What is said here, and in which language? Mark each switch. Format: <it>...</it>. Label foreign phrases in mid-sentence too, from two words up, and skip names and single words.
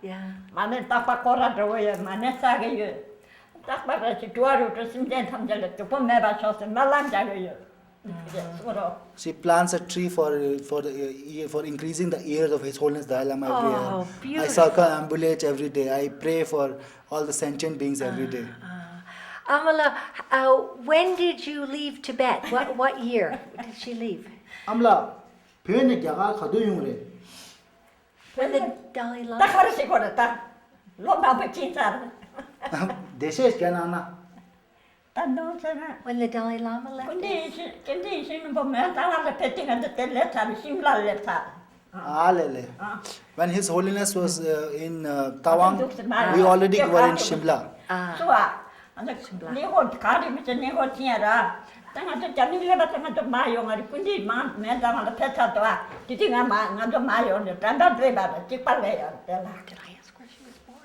<en>She plants a tree for increasing the years of His Holiness Dalai Lama every year. I Beautiful. circumambulate every day. I pray for all the sentient beings every day. Amala, when did you leave Tibet? What year did she leave?</en> <bo>Amla, pene gyaga khadu yungre.</bo> <en>When the Dalai Lama?</en> <bo>Deshe kya na?</bo> <en>When the Dalai Lama left? When His Holiness was in Tawang, we already were in Shimla. Did I ask where she was born?</en>